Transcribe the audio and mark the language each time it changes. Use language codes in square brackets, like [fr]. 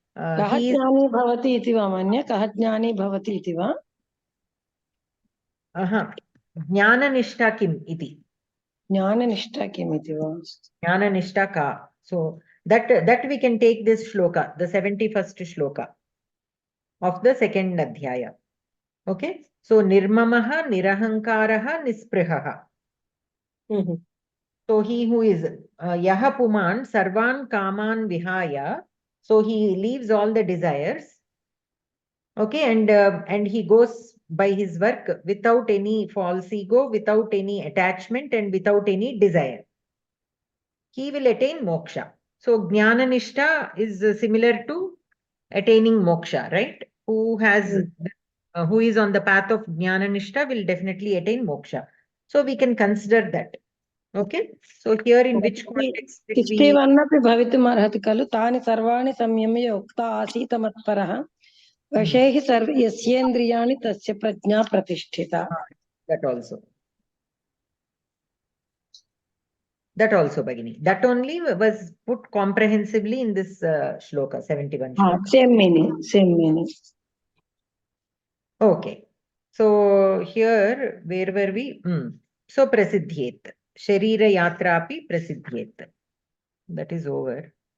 [sa] कः ज्ञानी भवति इति वा मन्ये कः ज्ञानी भवति इति वा ज्ञाननिष्ठा किम् इति ज्ञाननिष्ठा किम् इति वा ज्ञाननिष्ठा का. [en] So that we can take this shloka, the 71st shloka of the second adhyaya. Okay, so [sa] nirmamaha nirahankaraha nisprihaha. [en] So he who is [sa] yaha puman sarvan kaman vihaya, [en] so he leaves all the desires. Okay, and he goes by his work without any false ego, without any attachment, and without any desire. He will attain moksha. So jnana nishta is similar to attaining moksha, right? Who is on the path of jnana nishta will definitely attain moksha. So we can consider that. Okay, so here in which context did we [sa] 61 अपि भवितुम् अर्हति खलु तानि सर्वाणि संयम्य उक्ता आसीत् मत्परः वशैः सर्व यस्येन्द्रियाणि तस्य प्रज्ञा प्रतिष्ठिता. [en] That also Bhagini, that only was put comprehensively in this shloka 71 shloka. Same meaning. Okay, so here where were we? So [sa] prasiddhyet sharira yatra api prasiddhyet, [en] that is over.